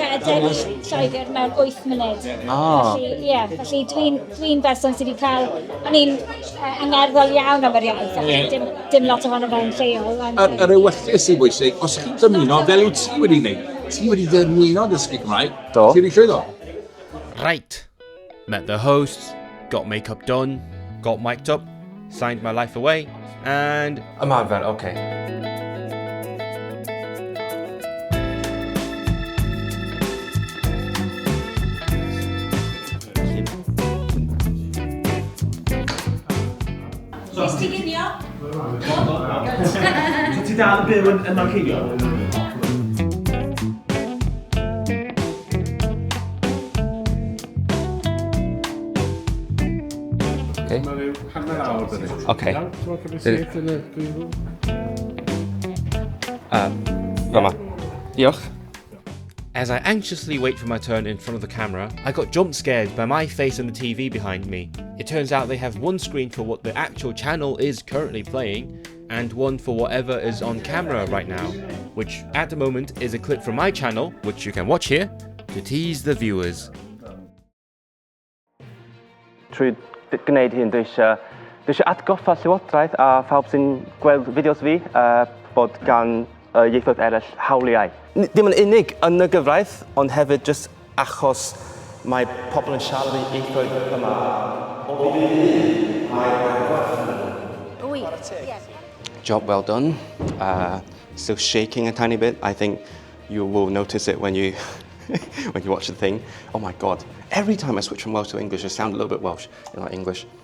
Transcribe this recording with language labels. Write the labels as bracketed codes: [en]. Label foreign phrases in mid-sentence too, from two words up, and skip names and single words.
[cy] Lloegr mewn 8 munud. Felly dwi'n berson sydd wedi cael... O'n i'n angerddol iawn am yr iaith. Dim lot ohono fe'n lleol. Yr ewyllus sy'n bwysig, os chi'n dymuno, fel yw ti wedi gwneud, ti wedi dymuno dysgu Cymraeg, ti wedi llwyddo. [en] Right. Met the hosts, got makeup done, got mic'd up, signed my life away, and... [cy] Ymarfer, okay. Nes ti ginio? So ti dal yn byw yn Manceinion? Okay. Rama. Diolch. [en] As I anxiously wait for my turn in front of the camera, I got jump scared by my face and the TV behind me. It turns out they have one screen for what the actual channel is currently playing, and one for whatever is on camera right now, which at the moment is a clip from my channel, which you can watch here, to tease the viewers. [cy] Trwy gwneud hyn, dwi eisiau atgoffa llywodraeth a phawb sy'n gweld fideos fi bod gan ieithoedd eraill hawliau. Dim yn unig yn y gyfraith, ond hefyd jyst achos mae pobl yn siarad i ieithoedd yma. [en] Job well done. Still shaking a tiny bit. I think you will notice it when you when you watch the thing. Oh my God. Every time I switch from Welsh to English, I sound a little bit Welsh, like English.